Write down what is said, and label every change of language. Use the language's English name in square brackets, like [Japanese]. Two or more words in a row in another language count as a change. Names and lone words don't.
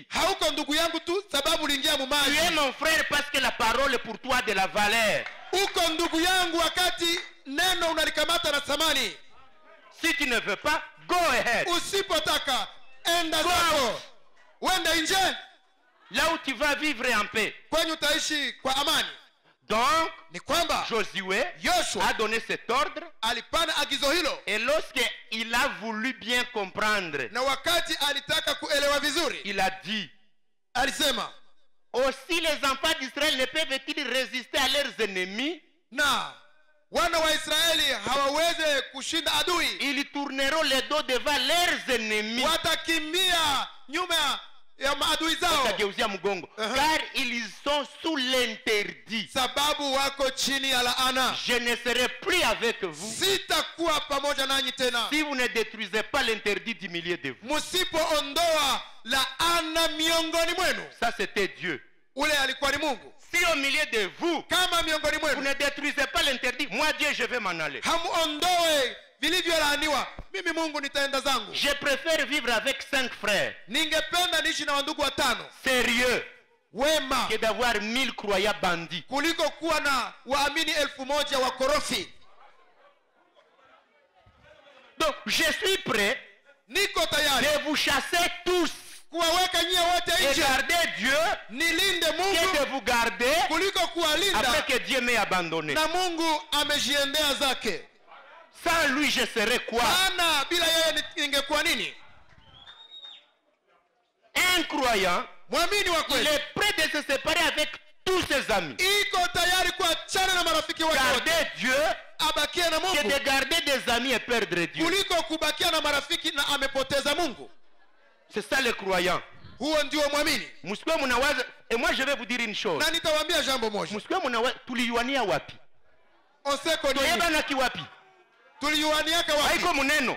[Swahili] Hauko ndugu yangu tu sababu uliingia [French] Tu [Swahili] mumaji. [French] es mon frère parce que la parole est pour toi de la valeur. [Swahili] Uko ndugu yangu wakati neno unalikamata na thamani. [French] Si tu ne veux pas, [English] go ahead. [Swahili] Usipotaka enda zako. Wende nje. [French] Là où tu vas vivre en paix. [Swahili] Kwenye utaishi kwa amani. [French] Donc, [Swahili] Ni kwamba [French] Josué [Swahili] Yoshua [French] a donné cet ordre. [Swahili] alipana agizo hilo. [French] Et lorsqu'il a voulu bien comprendre, [Swahili] Na wakati alitaka kuelewa vizuri, [French] il a dit, [Swahili] alisema, [French] aussi les enfants d'Israël ne peuvent-ils résister à leurs ennemis? [Swahili] na wana wa Israeli hawaweze kushinda adui. [French] Ils tourneront les dos devant leurs ennemis. [Swahili] Watakimbia nyuma ya maadui zao. Watageuzia mgongo. [French] Car ils sont sous l'interdit. [Swahili] Sababu wako chini ya laana. [French] Je ne serai plus avec vous [Swahili] Sitakuwa pamoja nanyi tena. [French] si vous ne détruisez pas l'interdit du milieu de vous. [Swahili] Musipoondoa laana miongoni mwenu. [French] Ça c'était Dieu. [Swahili] Ule alikuwa ni Mungu. [French] Si au milieu de vous, [Swahili] Kama miongoni [French] vous [Swahili] mwenu [French] ne détruisez pas l'interdit, moi Dieu je vais m'en aller. [Swahili] hamuondoe vilivyolaaniwa, mimi Mungu nitaenda zangu. [French] Je préfère vivre avec 5 frères [Swahili] Ningependa niishi na wandugu watano [French] sérieux [Swahili] wema [French] que d'avoir 1000 croyants bandits. [Swahili] kuliko kuwa na waamini 1000 wakorofi. [French] Donc je suis prêt [Swahili] Niko tayari [French] de vous chasser tous [Swahili] kuwaweka nyie wote [French] et [Swahili] nje, [French] garder Dieu [Swahili] nilinde [French] que de [Swahili] Mungu [French] vous garder [Swahili] kuliko kuwalinda [French] après que Dieu m'ait abandonné. [Swahili] na Mungu amejiendea zake. [French] Sans lui je serais quoi? [Swahili] Maana bila yeye ningekuwa nini? [French] Un croyant, [Swahili] Mwamini wa [French] il [Swahili] kweli [French] est prêt de se séparer avec tous ses amis. [Swahili] iko tayari kuachana na marafiki wake wote, [French] Garder Dieu [Swahili] abakie na [French] que [Swahili] Mungu [French] de garder des amis et perdre Dieu. [Swahili] kuliko kubakia na marafiki na amepoteza Mungu. [French] C'est ça le croyant. [Swahili] Huo ndio mwamini. Msikwe mnawaza, [French] et moi je vais vous dire une chose. [Swahili] Na nitawaambia jambo moja. Msikwe mnawaza tuliuania wapi? Oseko ni [Lingala] Toyeba na kiwapi? [Swahili] tuliuaniaka wapi? Haiko muneno.